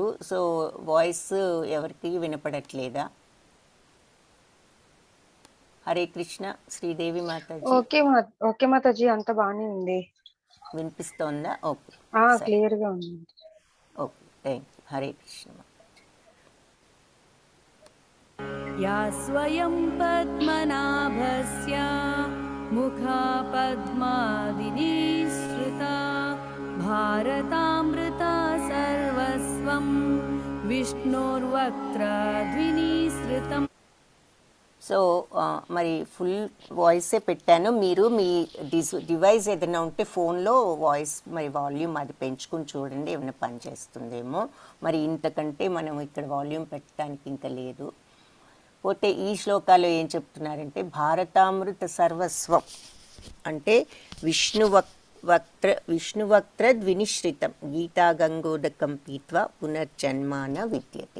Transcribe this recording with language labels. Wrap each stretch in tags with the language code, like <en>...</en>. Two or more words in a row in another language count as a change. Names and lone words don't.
<te>సో వాయిస్ ఎవరికి వినపడట్లేదా? హరే కృష్ణ శ్రీదేవి మాతాజీ. ఓకే మాతాజీ, అంత బాగానే ఉంది. వినిపిస్తోందా? ఓకే, సరే, క్లియర్ గా ఉంది. ఓకే,</te> <en>thank you.</en> <te>హరే కృష్ణ.</te> <sa>या स्वयं पद्मनाभस्य मुखा पद्मादिनिःसृता भारतामृता सर्वस्वं विष्णोर्वक्त्रद्विनिसृतम्.</sa> <te>సో మరి ఫుల్ వాయిసే పెట్టాను. మీరు మీ డివైస్ ఏదైనా ఉంటే ఫోన్లో వాయిస్ మరి వాల్యూమ్ అది పెంచుకుని చూడండి, ఏమైనా పని చేస్తుందేమో. మరి ఇంతకంటే మనం ఇక్కడ వాల్యూమ్ పెట్టడానికి ఇంకా లేదు. పోతే ఈ శ్లోకాలో ఏం చెప్తున్నారంటే</te> <sa>भारतामृत सर्वस्वं</sa> <te>అంటే</te> <sa>विष्णुवक्त्र द्विनिश्रितं गीता गंगोदकं पीत्वा पुनर्जन्मान विद्यते.</sa>